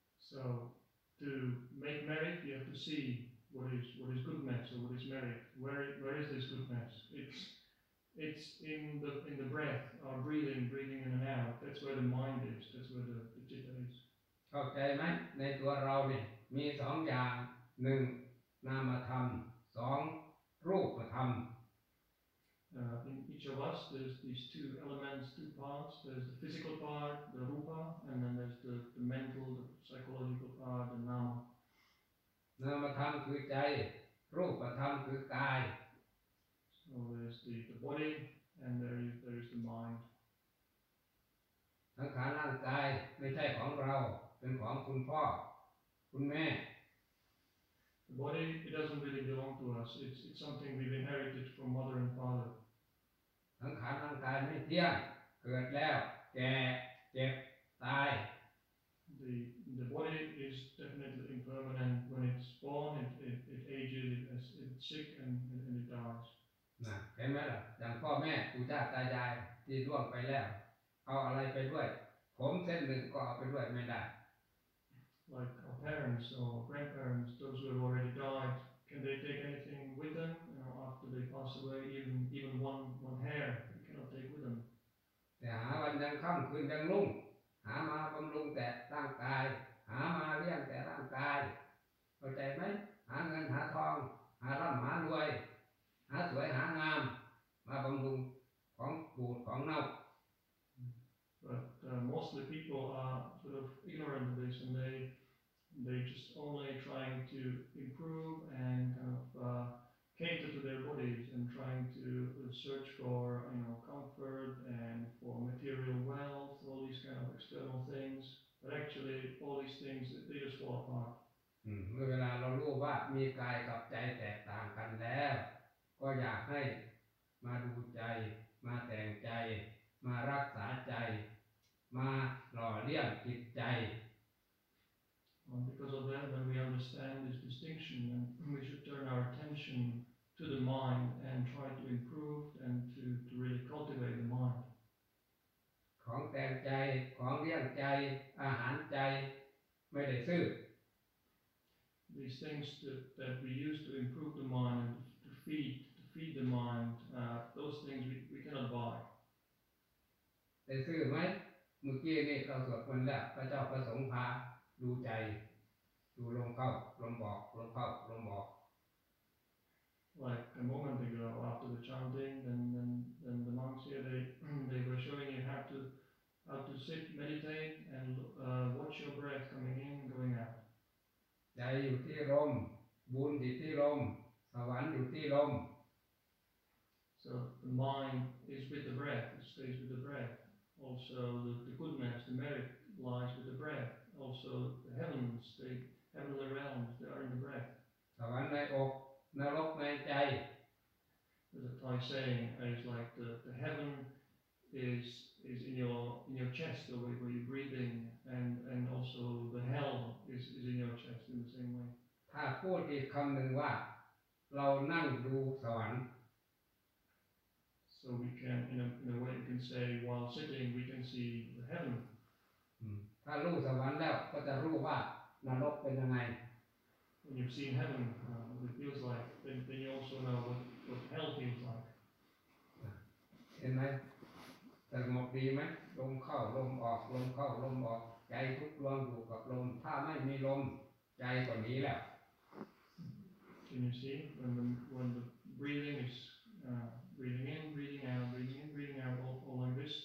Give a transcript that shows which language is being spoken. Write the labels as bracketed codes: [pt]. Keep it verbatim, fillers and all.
[en] So to make merit you have to see what is what is goodness or what is merit where where is this goodness it's it's in the in the breath our breathing breathing in and out that's where the mind is that's where the, the chitta is [th] เข้าใจไหมในตัวเราเนี่ยมีสองอย่างหนึ่งนามธรรมสองรูปธรรม [en] Uh, in each of us, there's these two elements, two parts. There's the physical part, the rupa, and then there's the, the mental, the psychological part, the nama. [th] นามธรรมคือใจรูปธรรมคือกาย [en] So there's the, the body, and there is there is the mind. [th] สังขารร่างกายไม่ใช่ของเราเป็นของคุณพ่อคุณแม่ [en] The body, it doesn't really belong to us. It's it's something we've inherited from mother and father. [th] สังขารร่างกายไม่เที่ยงเกิดแล้วแก่เจ็บตาย [en] The the body is definitely impermanent. When it's born, it it, it ages, it it's sick, and and it dies. [th] นะเห็นไหมล่ะอย่างพ่อแม่ปู่ย่าตายายที่ล่วงไปแล้วเอาอะไรไปด้วยผมเส้นหนึ่งก็เอาไปด้วยไม่ได้ [en] Like our parents or grandparents, those who have already died, can they take anything with them? You know, after they pass away, even even one one hair, they cannot take with them. [th] แต่หาวันยังค่ำคืนยังรุ่งหามาบำรุงแต่ร่างกายหามาเลี้ยงแต่ร่างกายเข้าใจไหมหาเงินหาทองหาร่ำหารวยหาสวยหางามมาบำรุงของบูดของเน่า [en] But uh, mostly people are sort of ignorant of this, and they they just only trying to improve and kind of uh, cater to their bodies and trying to search for you know comfort and for material wealth, all these kind of external things. But actually, all these things they just fall apart. [th] อืมเมื่อเวลาเรารู้ว่ามีกายกับใจแตกต่างกันแล้วก็อยากให้มาดูใจมาแต่งใจมารักษาใจมาหล่อเลี้ยงจิตใจ [en] And because of that, when we understand this distinction, then we should turn our attention to the mind and try to improve and to to really cultivate the mind. [th] ของแต่งใจของเลี้ยงใจอาหารใจไม่ได้ซื้อ [en] These things that that we use to improve the mind, to feed to feed the mind, uh, those things we we cannot buy. [th] ได้ซื้อไหมเมื่อกี้นี่เราสวดมนต์แล้วพระเจ้าประสงค์พาดูใจดูลมเข้าลมออกลมเข้าลมออก [en] Like a moment ago after the chanting, then then then the monks here they they were showing you how to how to sit, meditate, and uh, watch your breath coming in and going out. [th] ใจอยู่ที่ลมบุญอยู่ที่ลมสวรรค์อยู่ที่ลม [en] So the mind is with the breath, it stays with the breath. Also the the goodness, the merit lies with the breath. Also, the heavens, the heavenly realms, they are in the breath. [th] สวรรค์ในอกนรกในใจ [en] There's a Thai saying, it's like the the heaven is is in your in your chest, the way where you're breathing, and and also the hell is is in your chest in the same way. [th] ถ้าพูดอีกคำหนึ่งว่าเรานั่งดูสวรรค์ [en] So we can, in a in a way, you can say while sitting, we can see the heaven. [th] ถ้ารู้สวรรค์แล้วก็จะรู้ว่านรกเป็นยังไง [en] When you've seen heaven, uh, what it feels like, then then you also know what what hell feels like. [th] เห็นไหมสงบดีไหมลมเข้าลมออกลมเข้าลมออกใจทุกดวงอยู่กับลมถ้าไม่มีลมใจก็หนีแล้ว [en] Can you see when the, when the breathing is uh, breathing in, breathing out, breathing in, breathing out, all, all like this?